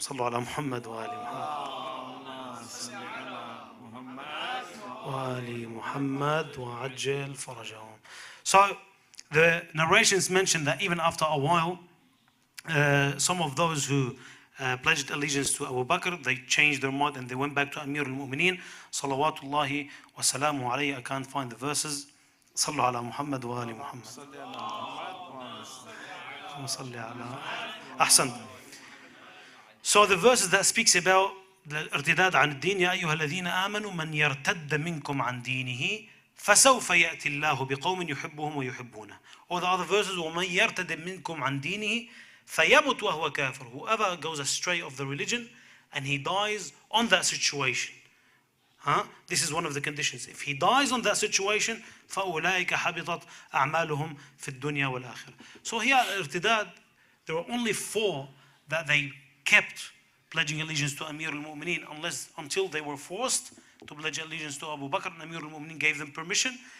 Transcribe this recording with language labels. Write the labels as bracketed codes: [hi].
[ar] صلوا على محمد وآل محمد وآل محمد وعجل فرجهم. [en] So the narrations mention that even after a while, some of those who pledged allegiance to Abu Bakr, they changed their mind and they went back to Amir al-Mu'mineen salawatullahi wa salamu alayhi. I can't find the verses. [ar] صلوا على محمد وآل محمد صلى على أحسن. [en] So the verses that speaks about the [ar] ارتداد عن الدين يا أيها الذين آمنوا من يرتد منكم عن دينه فسوف يأتي الله بقوم يحبهم ويحبونه. [en] Or the other verses [ar] ومن يرتد منكم عن دينه فيمت وهو كافر. [en] Whoever goes astray of the religion and he dies on that situation. This is one of the conditions. If he dies on that situation [ar] فأولئك حبطت أعمالهم في الدنيا والآخرة. [en] So here ارتداد, there were only 4 that they kept pledging allegiance to Amir al-Mu'mineen until they were forced to pledge allegiance to Abu Bakr, and Amir al-Mu'mineen gave them permission.